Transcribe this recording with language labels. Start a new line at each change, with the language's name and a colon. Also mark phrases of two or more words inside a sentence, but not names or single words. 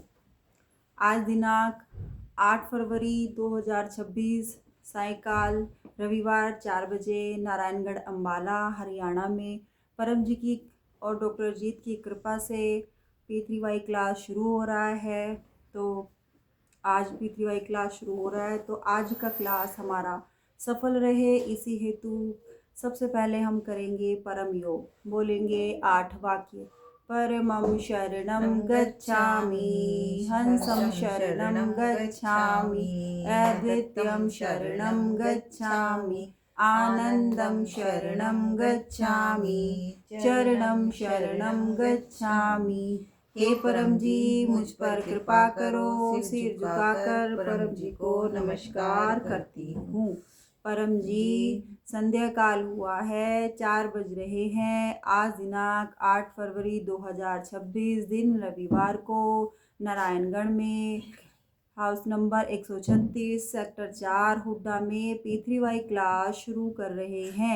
Hindi: आज दिनांक 8 फरवरी 2026 सायकाल रविवार 4 बजे नारायणगढ़ अम्बाला हरियाणा में परम जी की और डॉक्टर जीत की कृपा से P3Y क्लास शुरू हो रहा है। तो आज P3Y क्लास शुरू हो रहा है, तो आज का क्लास हमारा सफल रहे, इसी हेतु सबसे पहले हम करेंगे परम योग। बोलेंगे 8 वाक्य।
Sanskrit: परमं शरणं गच्छामि, हंसं शरणं गच्छामि, अद्वितीयं शरणं गच्छामि, आनंदं शरणं गच्छामि, चरणं शरणं गच्छामि।
Hindi: हे परम जी, मुझ पर कृपा करो। सिर झुकाकर परम जी को नमस्कार करती हूँ। परम जी, संध्या काल हुआ है, 4 बज रहे हैं। आज दिनांक 8 फरवरी 2026 दिन रविवार को नारायणगढ़ में हाउस नंबर 136 सेक्टर 4 हुड्डा में P3Y क्लास शुरू कर रहे हैं।